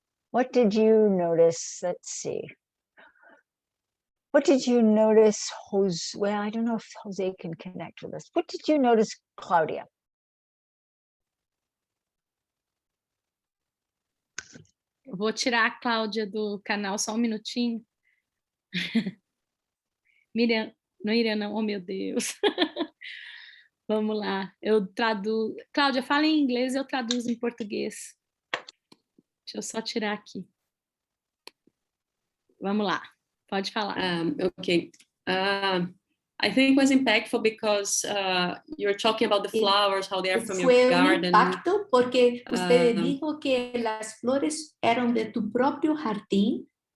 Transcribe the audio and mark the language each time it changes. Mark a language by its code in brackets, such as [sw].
[en] What did you notice? Let's see. What did you notice, Jose? Well, I don't know if Jose can connect with us. What did you notice, Claudia? [pt] Eu vou tirar a Cláudia do canal só um minutinho. Miriam, não, oh meu Deus. Vamos lá, eu traduzo. Cláudia, fala em inglês, eu traduzo em português. Deixa eu só tirar aqui. Vamos lá, pode falar. [en] Okay. I think it was impactful because you're talking about the flowers, how they are from your garden. [es] Fue un impacto porque usted dijo que las flores eran de tu propio jardín.